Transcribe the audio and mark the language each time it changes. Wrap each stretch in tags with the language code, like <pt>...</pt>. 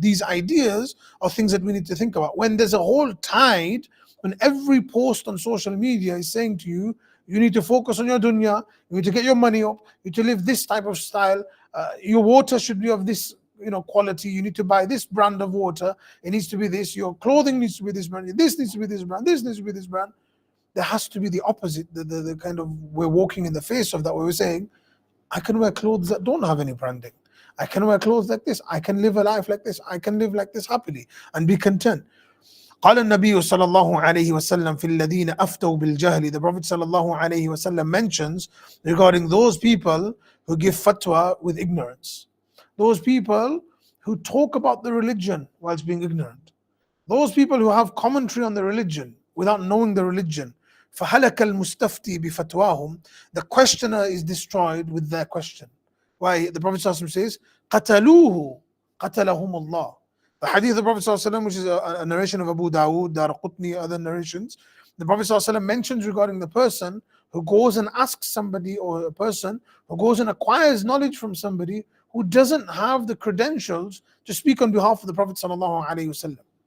<en>These ideas are things that we need to think about. When there's a whole tide, when every post on social media is saying to you, you need to focus on your dunya, you need to get your money up, you need to live this type of style, your water should be of this quality, you need to buy this brand of water, it needs to be this, your clothing needs to be this brand, this needs to be this brand, this needs to be this brand. There has to be the opposite, the kind of, we're walking in the face of that, where we're saying, I can wear clothes that don't have any branding. I can wear clothes like this. I can live a life like this. I can live like this happily and be content.</en> <ar>قال النبي صلى الله عليه وسلم في الذين أفتوا بالجهل.</ar> <en>The Prophet</en> <ar>صلى الله عليه وسلم</ar> <en>mentions regarding those people who give fatwa with ignorance. Those people who talk about the religion whilst being ignorant. Those people who have commentary on the religion without knowing the religion.</en> <ar>فهلك المستفتي بفتواهم.</ar> <en>The questioner is destroyed with their question. Why? The Prophet ﷺ says,</en> <ar>قتلوه قتلهم الله.</ar> <en>The hadith of the Prophet ﷺ, which is a narration of Abu Dawood, Daraqutni, other narrations, the Prophet ﷺ mentions regarding the person who goes and asks somebody, or a person who goes and acquires knowledge from somebody who doesn't have the credentials to speak on behalf of the Prophet ﷺ.</en>